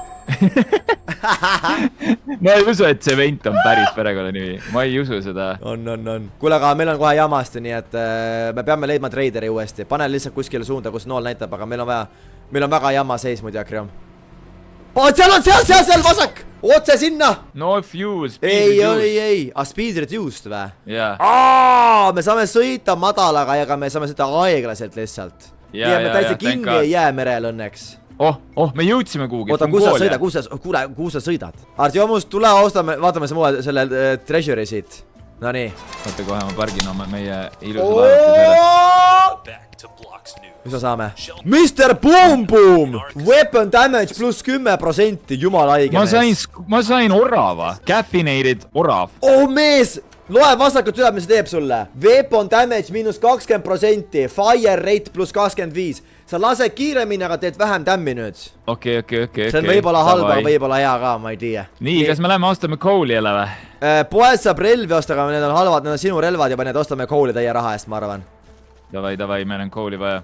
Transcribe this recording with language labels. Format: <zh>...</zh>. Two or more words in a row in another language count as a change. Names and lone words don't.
<et>Ma ei usu, et Tsement on päris perekonna nimi. Ma ei usu seda. On. Kuule, aga meil on kohe jamasti, nii et me peame leidma treideri uuesti. Pane lihtsalt kuskile suunda, kus nool näitab, aga meil on väga jama seis muidu, Akriam. Seal vasak! Otse sinna!</et> <en>No fuel, speed reduced. Ei. Speed reduced või?</en> <et>Jaa. Me saame sõita madalaga ja me saame sõita aeglaselt lihtsalt. Ja me täitsa kinni ei jää merel õnneks. Me jõudsime kuhugi. Oota, kus sa sõidad? Artjomus, tule vaatame selle treasure'i siit. No nii. Oota kohe, ma pargin oma meie ilusa laevatuse. Mis me saame? Mr. Boom Boom!</et> <en>Weapon damage</en> <et>pluss 10%, jumala haige mees. Ma sain orava. Caffeinated orav. Mees! Loe vasakut üle, mis see teeb sulle.</et> <en>Weapon damage</en> <et>miinus 20%,</et> <en>fire rate</en> <et>pluss 25. Sa lase kiiremini, aga teed vähem tämmi nüüd. Okei. See on võib-olla halb, aga võib-olla hea ka, ma ei tea. Nii, kas me läheme ostame kooli jälle või? Poes saab relvi osta, aga need on halvad, need on sinu relvad juba, need ostame kooli täie raha eest, ma arvan. Davai, meil on kooli vaja.</et>